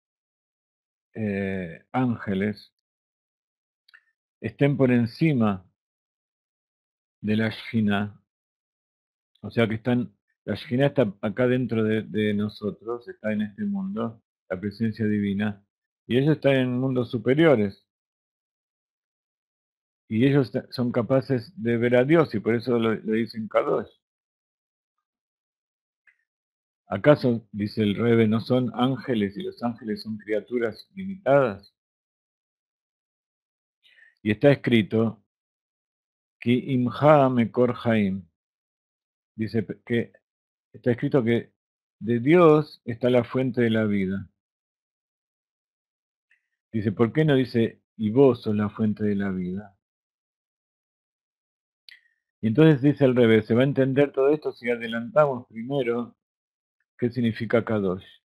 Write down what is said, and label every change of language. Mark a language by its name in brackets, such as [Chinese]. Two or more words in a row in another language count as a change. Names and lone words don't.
[Spanish] ángeles estén por encima de la Shina, o sea que la Shina está acá dentro de nosotros, está en este mundo, la presencia divina, y ellos están en mundos superiores, y ellos son capaces de ver a Dios, y por eso le dicen Kadosh. ¿Acaso, dice el Rebe, no son ángeles y los ángeles son criaturas limitadas? Y está escrito, [Hebrew] כי עמך מקור חיים, [Spanish] dice que está escrito que de Dios está la fuente de la vida. Dice, ¿por qué no dice, y vos sos la fuente de la vida? Y entonces dice al revés, se va a entender todo esto si adelantamos primero qué significa Kadosh.